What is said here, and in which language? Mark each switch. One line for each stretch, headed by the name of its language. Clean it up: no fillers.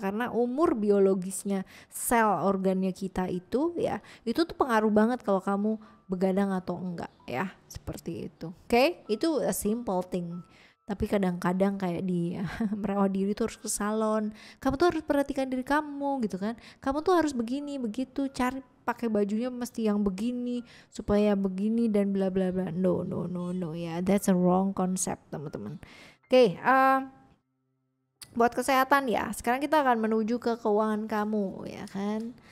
Indonesian: Karena umur biologisnya sel organnya kita itu ya, itu tuh pengaruh banget kalau kamu begadang atau enggak ya, seperti itu. Oke, itu
English: a simple thing.
Indonesian: Tapi kadang-kadang kayak di merawat diri tuh harus ke salon, kamu tuh harus perhatikan diri kamu gitu kan, kamu tuh harus begini begitu, cari pakai bajunya mesti yang begini supaya begini dan bla bla bla.
English: No ya, that's a wrong concept
Indonesian: teman-teman. Oke, buat kesehatan ya, sekarang kita akan menuju ke keuangan kamu ya kan.